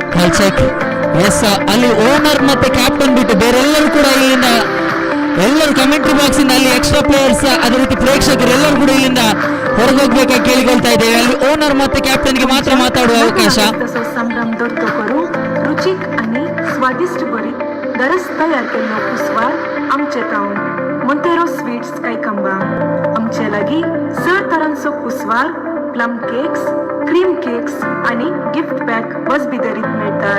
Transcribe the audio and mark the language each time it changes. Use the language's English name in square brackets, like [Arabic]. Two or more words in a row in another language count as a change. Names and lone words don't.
[Kannada] ಚೆಕ್. ಎಸ್, ಅಲ್ಲಿ ಓನರ್ ಮತ್ತೆ ಕ್ಯಾಪ್ಟನ್ ಬಿಟ್ಟು ಬೇರೆಲ್ಲರೂ ಕೂಡ ಇಲ್ಲಿಂದ, ಎಲ್ಲರೂ [English] commentary box [Kannada] ಇಂದ ಅಲ್ಲಿ [English] extra players [Kannada] ಅದೇ ರೀತಿ ಪ್ರೇಕ್ಷಕರು ಎಲ್ಲರೂ ಕೂಡ ಇಲ್ಲಿಂದ ಹೊರಗೋಗ್ಬೇಕಾಗಿ ಕೇಳಿಕೊಳ್ತಾ ಇದ್ದೇವೆ. ಅಲ್ಲಿ ಓನರ್ ಮತ್ತೆ ಕ್ಯಾಪ್ಟನ್ಗೆ ಮಾತ್ರ माताडुವ ಅವಕಾಶ. [Konkani] संभ्रम दोतो करू रुचीक आणि स्वादिष्ट बरी दरस तयार केल्लो कुसवार आमचे तावन मोंतेरो स्वीट्स कायकंबा आमचे लागीं 6 तरांचो कुसवार, [English] plum cakes, cream cakes [Konkani] आणि [English] gift pack [Konkani] वजबिदरीत मेळटात.